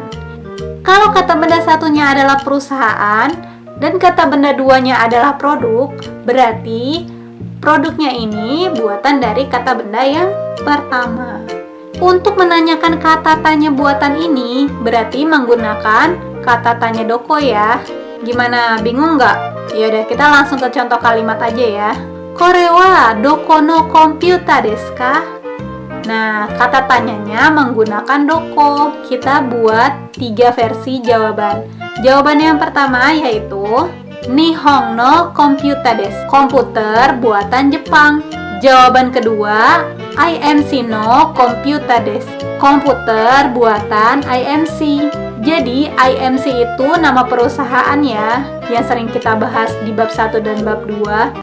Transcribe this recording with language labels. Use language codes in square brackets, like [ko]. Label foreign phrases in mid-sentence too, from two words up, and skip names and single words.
[id] Kalau kata benda satunya adalah perusahaan dan kata benda duanya adalah produk, berarti produknya ini buatan dari kata benda yang pertama. Untuk menanyakan kata tanya buatan ini, berarti menggunakan kata tanya doko ya. Gimana, bingung nggak? Yaudah, kita langsung ke contoh kalimat aja ya. [ja] これはどこのコンピュータですか? [id] Nah, kata tanyanya menggunakan doko. Kita buat 3 versi jawaban. Jawaban yang pertama yaitu [ja] 日本のコンピュータです. [id] Komputer buatan Jepang. Jawaban kedua, [ja] IMCのコンピュータです. [id] Komputer buatan IMC. Jadi IMC itu nama perusahaan ya, yang sering kita bahas di bab 1 dan bab 2.